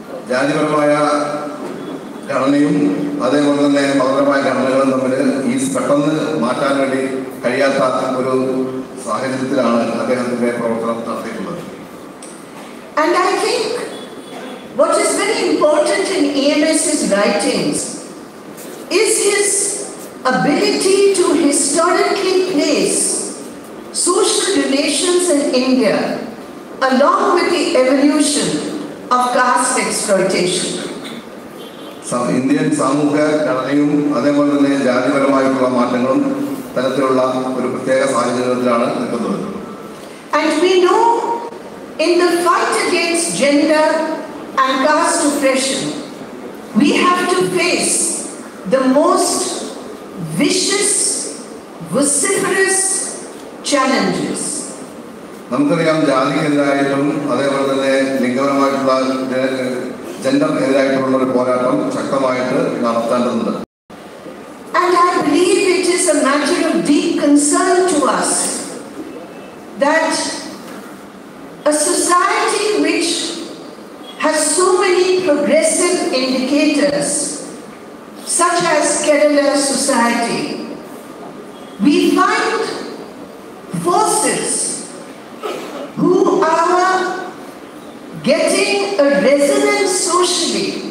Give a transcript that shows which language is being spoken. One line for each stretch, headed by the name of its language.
Malayalam: ജാതിപരമായ ഘടനയും അതേപോലെ തന്നെ മതപരമായ ഘടനകളും തമ്മിൽ ഈ പെട്ടെന്ന് മാറ്റാൻ വേണ്ടി കഴിയാത്ത ഒരു സാഹചര്യത്തിലാണ് അദ്ദേഹത്തിന്റെ പ്രവർത്തനം നടത്തിയിട്ടുള്ളത്.
English: And I think what is very important in EMS's writings is his ability to historically place social relations in India along with the evolution of caste exploitation.
Malayalam: Indian സാമൂഹ്യ ഘടനയും അതേപോലെ തന്നെ ജാതിപരമായിട്ടുള്ള മാറ്റങ്ങളും തരത്തിലുള്ള ഒരു പ്രത്യേക സാഹചര്യത്തിലാണ് നിൽക്കുന്നത്.
English: And we know in the fight against gender and caste oppression, we have to face the most vicious, vociferous challenges.
Malayalam: നമുക്കറിയാം ജാതിക്കെതിരായിട്ടും അതേപോലെ തന്നെ ലിംഗപരമായിട്ടുള്ള ജെൻഡർ എതിരായിട്ടുള്ള ഒരു പോരാട്ടം ശക്തമായിട്ട് നടത്തേണ്ടതുണ്ട്.
English: And I believe it is a matter of deep concern to us that a society which has so many progressive indicators, such as Kerala society, we find forces who are getting a resonance socially